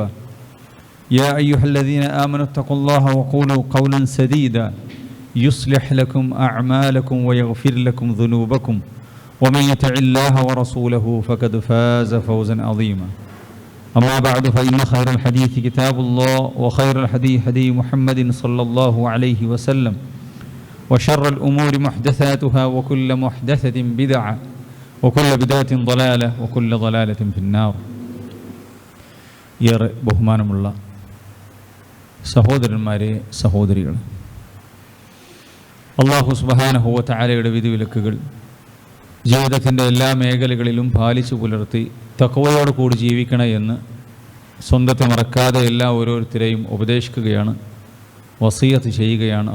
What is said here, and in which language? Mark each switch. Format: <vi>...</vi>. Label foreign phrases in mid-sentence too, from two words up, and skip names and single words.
<ar>يا أيها الذين آمنوا اتقوا الله وقولوا قولا سديدا يصلح لكم أعمالكم ويغفر لكم ذنوبكم ومن يطع الله ورسوله فقد فاز فوزا عظيما. أما بعد فإن خير الحديث كتاب الله وخير الهدي هدي محمد صلى الله عليه وسلم وشر الأمور محدثاتها وكل محدثة بدعة وكل بدعة ضلالة وكل ضلالة في النار.</ar> <ml>ഏറെ ബഹുമാനമുള്ള സഹോദരന്മാരെ, സഹോദരികൾ,</ml> <ar>الله سبحانه وتعالى</ar> <ml>വിധിവിലക്കുകൾ ജീവിതത്തിൻ്റെ എല്ലാ മേഖലകളിലും പാലിച്ചു പുലർത്തി തഖ്വയോട് കൂടി ജീവിക്കണം എന്ന് സ്വന്തത്തെ മറക്കാതെ എല്ലാ ഓരോരുത്തരെയും ഉപദേശിക്കുകയാണ്, വസിയത്ത് ചെയ്യുകയാണ്.</ml>